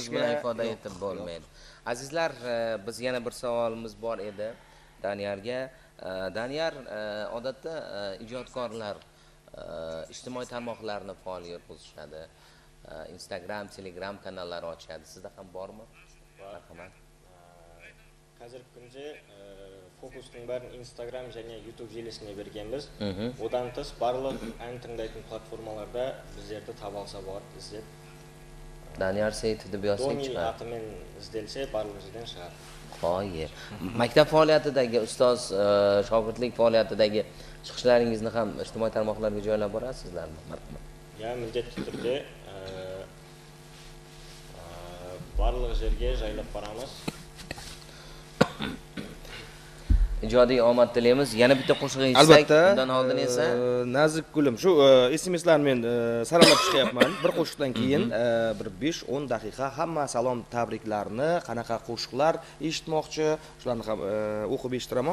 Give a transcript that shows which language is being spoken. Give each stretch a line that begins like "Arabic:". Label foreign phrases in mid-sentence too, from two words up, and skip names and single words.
Uzbek: so'z bilan ifoda etib bo'lmaydi. Azizlar, biz yana bir savolimiz bor edi Daniyarga. Daniyar, odatda ijodkorlar ijtimoiy tarmoqlarni faoliyat o'tkazishadi. Instagram, Telegram kanallari ochadi. Sizda ham bormi? Marhamat.
Kazakh: Қазіргі күнде фокустың бәрін Instagram және YouTube желісіне бергенбіз. Одан тыс барлық ән тыңдайтын платформаларда біздерді таба алса болады, іздеп.
Uzbek: Daniyar Seyitov deb yozsak Domi chiqadi.
Kazakh: атымен ізделсе барлық жерден шығады.
Uzbek: Qo'y. Maktab faoliyatidagi ustoz, shogirdlik faoliyatidagi chiqishlaringizni ham ijtimoiy tarmoqlarga joylab borasizlarmi? Marhamat. Ya,
Kazakh: mіндетті түрде барлық жерге жайлап барамыз.
Uzbek: Ijodiy omad tilaymiz. Yana bitta qo'shiq eshitsak, undan oldin esa nazik gulim. Shu SMSlarni men saralab chiqyapman. Bir qo'shiqdan keyin bir 5-10 daqiqa hamma salom tabriklarni, qanaqa qo'shiqlar eshitmoqchi, shularni ham o'qib eshitiraman.